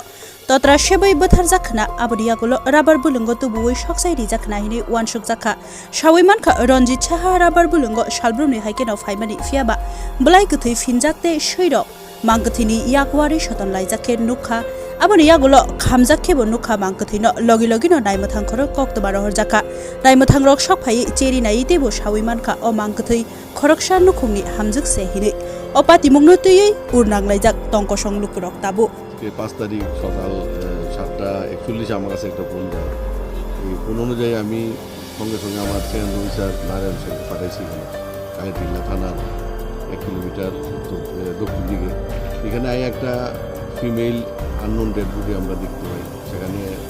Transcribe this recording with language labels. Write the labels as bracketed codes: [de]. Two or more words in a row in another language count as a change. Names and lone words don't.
[trp] totra shebai bothar jakhna aboriyagulo rabar bulungo tubuoi soksai rijakna hini wansuk jakha shawai manka Ranjit Saha rabar bulungo shalbrumni haikeno phaimani fiaba blai gthoi finjakte shoiro mangkthini yakwari soton laijakhe nukha aboni yagulo khamjakhebo nukha mangkthino logi logino naimthang khorok koktoba rohor jakha naimthang rok sokphai cheri nai tebo shawai manka o mangkthoi khoroksa nukhungni hamjuk se hini opati mungno tuyei urnanglaijak tongkosong lukurok tabu [bn] 5 তারিখ সকাল 7:41 আমার কাছে একটা ফোন যায় এই ফোন অনুযায়ী আমি সঙ্গে সঙ্গে আমার সেকেন্ড অফিসার নারায়ণ সঙ্গে পাঠাইছি কালীটিলা থানার 1 কিলোমিটার দক্ষিণ দিকে এখানে একটা ফিমেল আননোন ডেড বডি আমরা দেখতে পাই সেখানে